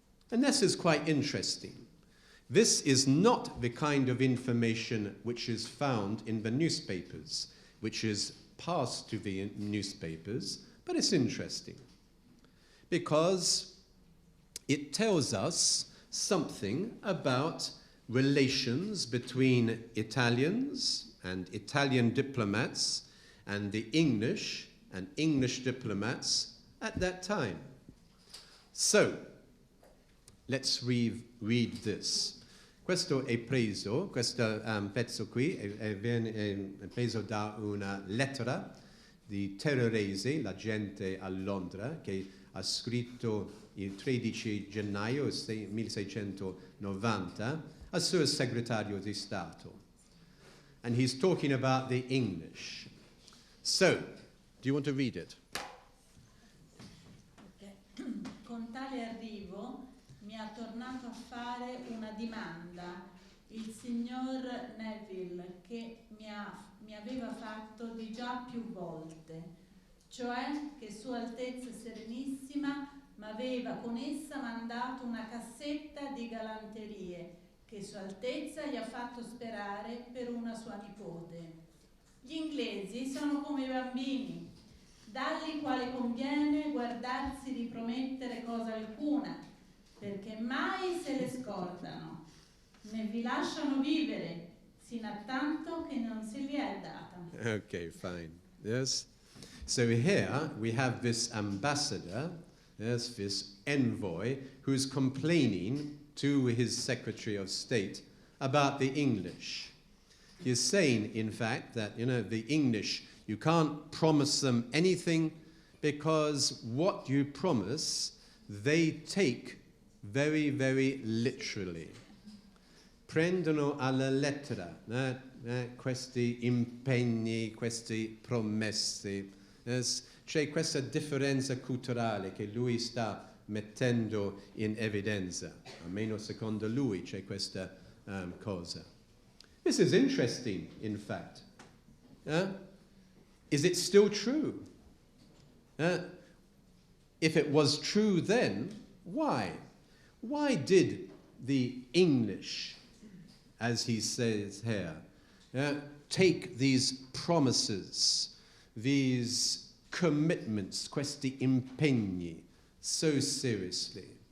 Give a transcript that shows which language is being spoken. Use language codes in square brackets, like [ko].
[en] And this is quite interesting. This is not the kind of information which is found in the newspapers, which is passed to the newspapers, but it's interesting because it tells us something about relations between Italians and Italian diplomats and the English and English diplomats at that time. So, let's read this. [it] Questo è pezzo qui è preso da una lettera di terrorese, la gente a Londra, che ha scritto il 13 gennaio 1690 al suo segretario di Stato. [en] And he's talking about the English. So, do you want to read it? Okay. [it] Con tale arrivo mi ha tornato a fare una domanda il signor Neville, che mi aveva fatto di già più volte, cioè che Sua Altezza Serenissima m'aveva con essa mandato una cassetta di galanterie che Sua Altezza gli ha fatto sperare per una sua nipote. Gli inglesi sono come i bambini, dalli quali conviene guardarsi di promettere cosa alcuna, perché mai se le scordano, né vi lasciano vivere, sino a tanto che non se li è data. [en] Okay, fine. Yes. So here we have this ambassador, yes, this envoy, who's complaining to his Secretary of State about the English. He is saying, in fact, that, the English, you can't promise them anything because what you promise, they take very, very literally. [it] Prendono alla lettera questi impegni, queste promesse. C'è questa differenza culturale che lui sta mettendo in evidenza, almeno secondo lui c'è questa cosa. [en] This is interesting, in fact. Is it still true? If it was true then, why? Why did the English, as he says here, take these promises, these commitments, [it] questi impegni, [en] so seriously?